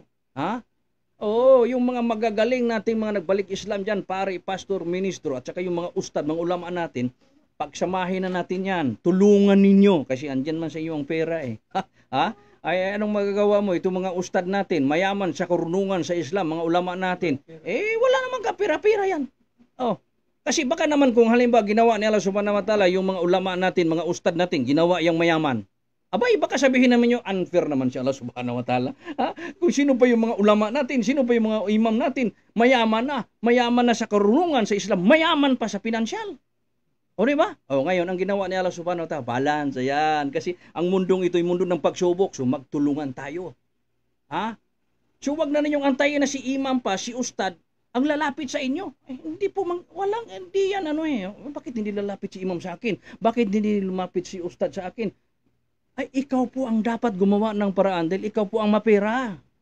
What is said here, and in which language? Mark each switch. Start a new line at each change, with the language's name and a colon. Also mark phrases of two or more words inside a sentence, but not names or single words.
Filipino: Yung mga magagaling nating mga nagbalik Islam dyan, pare, pastor, ministro, at saka yung mga ustad, mga ulama natin, pagsamahin na natin yan. Tulungan ninyo, kasi andyan man sa inyo ang pera Ay anong magagawa mo? Itong mga ustad natin, mayaman sa karunungan sa Islam, mga ulama natin, wala namang kapira-pira yan. Kasi baka naman kung halimbawa ginawa ni Allah
Arabic: سبحانه وتعالى,
Filipino: yung mga ulama natin, mga ustad natin, ginawa yung mayaman. Baka sabihin naman nyo, unfair naman si Allah
Arabic: سبحانه وتعالى.
Filipino: Kung sino pa yung mga ulama natin, sino pa yung mga imam natin, mayaman na sa karunungan sa Islam, mayaman pa sa pinansyal. Diba? Ngayon, ang ginawa ni Allah
Arabic: سبحانه وتعالى,
Filipino: balance, ayan. Kasi ang mundong ito, yung mundo ng pagsubok, so magtulungan tayo. So wag na ninyong antayin na si imam pa, si ustad, ang lalapit sa inyo. Hindi yan Bakit hindi lalapit si imam sa akin? Bakit hindi lumapit si ustad sa akin? Ikaw po ang dapat gumawa ng paraan dahil ikaw po ang mapera.